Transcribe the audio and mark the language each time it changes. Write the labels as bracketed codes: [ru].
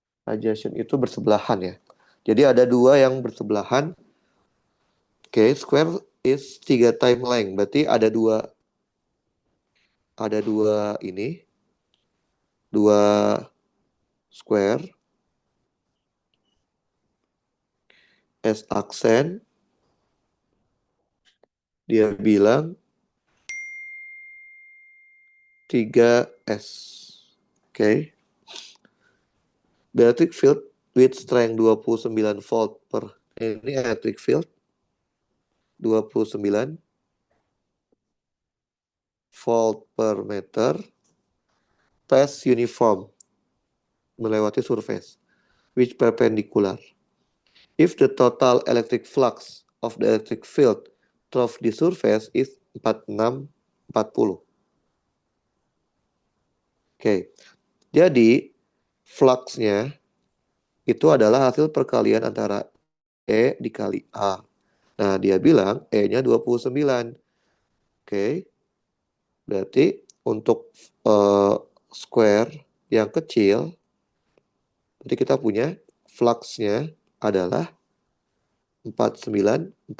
[id] Adjacent itu bersebelahan ya. Jadi ada dua yang bersebelahan. [en] Oke, square is 3 time length. [id] Berarti ada dua ini, dua square S aksen. Dia bilang 3S. Oke. [en] The electric field with strength 29 volt per. Ini electric field 29 volt per meter pass uniform [id] melewati [en] surface which perpendicular. If the total electric flux of the electric field through the surface is 4640. Oke. [id] Jadi fluxnya itu adalah hasil perkalian antara E dikali A. Nah, dia bilang E-nya 29. Oke. Berarti untuk square yang kecil, berarti kita punya fluxnya adalah 4940.